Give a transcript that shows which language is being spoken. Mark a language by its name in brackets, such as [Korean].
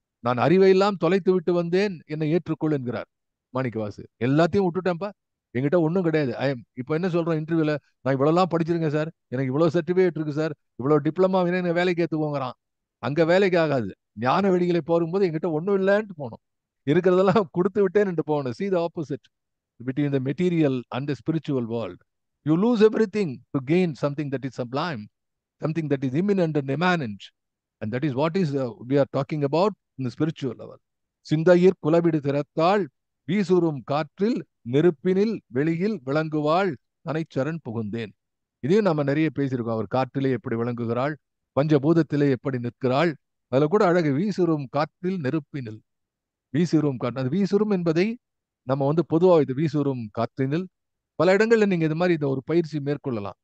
[Tamil] நான் அறிவை எல்லாம் தொலைத்து விட்டு வந்தேன், என்னை ஏற்றுக்கொள் என்கிறார் மாணிக்கவாசு. எல்லாத்தையும் விட்டுட்டேன்ப்பா, என்கிட்ட ஒன்றும் கிடையாது. இப்போ என்ன சொல்றேன் இன்டர்வியூல, நான் இவ்வளவுலாம் படிச்சிருக்கேன் சார், எனக்கு இவ்வளவு சர்டிபிகேட் இருக்கு சார், இவ்வளவு டிப்ளமா என்ன வேலைக்கு ஏத்துக்கோங்கிறான். அங்க வேலைக்கு ஆகாது. ஞான வெளிகளை போகும்போது என்கிட்ட ஒன்றும் இல்லைன்ட்டு போகணும். இருக்கிறதெல்லாம் கொடுத்து விட்டேன் போகணும். [English] see the opposite between the material and the spiritual world. You lose everything to gain something that is sublime, something that is imminent and immanent. And that is what is we are talking about in the spiritual level. [Tamil] சிந்தையிற் குலவிடு திறத்தாள், வீசுறும் காற்றில் நெருப்பினில் வெளியில் விளங்குவாள், தனைச்சரண் புகுந்தேன். இதையும் நம்ம நிறைய பேசியிருக்கோம். அவர் காற்றிலே எப்படி விளங்குகிறாள், பஞ்சபூதத்திலே எப்படி நிற்கிறாள். அதுல கூட அழகு, வீசுறும் காற்றில் நெருப்பினில். வீசுறும் காற்று, அது வீசுறும் என்பதை நம்ம வந்து பொதுவாக இது வீசுறும் காற்றினில் பல இடங்கள்ல நீங்க இது மாதிரி இந்த ஒரு பயிற்சி மேற்கொள்ளலாம்.